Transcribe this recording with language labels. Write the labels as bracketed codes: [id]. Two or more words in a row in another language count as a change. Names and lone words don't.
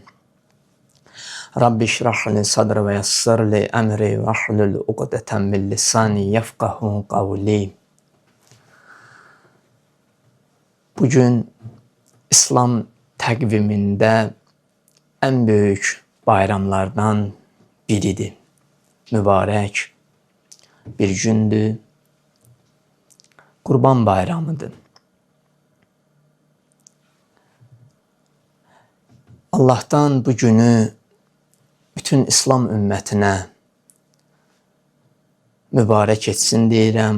[ar] رب اشرح لي صدري ويسر لي أمري واحلل عقدة من لساني يفقهوا قولي. [az] Bugün İslam təqvimində [tr] en büyük bayramlardan [az] biridir. Mübarək bir gündür. Qurban bayramıdır. Allah'tan bu günü bütün İslam ümmətinə mübarək etsin deyirəm.